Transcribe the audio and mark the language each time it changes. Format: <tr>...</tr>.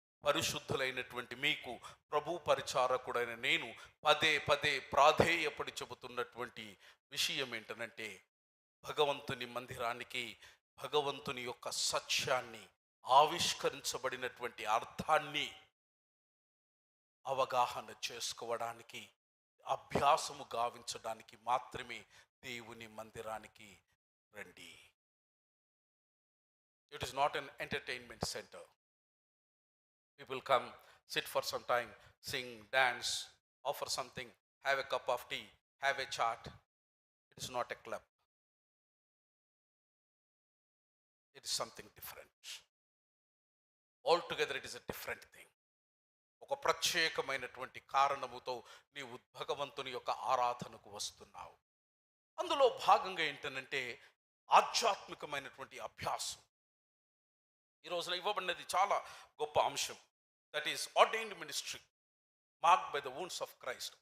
<te>పరిశుద్ధులైనటువంటి మీకు, ప్రభు పరిచారకుడైన నేను పదే పదే ప్రాధేయపడి చెబుతున్నటువంటి విషయం ఏంటనంటే, భగవంతుని మందిరానికి, భగవంతుని యొక్క సత్యాన్ని, ఆవిష్కరించబడినటువంటి అర్థాన్ని అవగాహన చేసుకోవడానికి, అభ్యాసము గావించడానికి మాత్రమే దేవుని మందిరానికి రండి.</te> <en>It is not an entertainment centre. People come, sit for some time, sing, dance, offer something, have a cup of tea, have a chat. It is not a club. It is something different. Altogether it is a different thing.</en> <te>ఒక ప్రత్యేకమైనటువంటి కారణముతో నీవు భగవంతుని యొక్క ఆరాధనకు వస్తున్నావు. అందులో భాగంగా ఏంటనంటే ఆధ్యాత్మికమైనటువంటి అభ్యాసం. ఈ రోజున ఇవ్వబడినది చాలా గొప్ప అంశం.</te> <en>That is ordained ministry marked by the wounds of Christ.</en>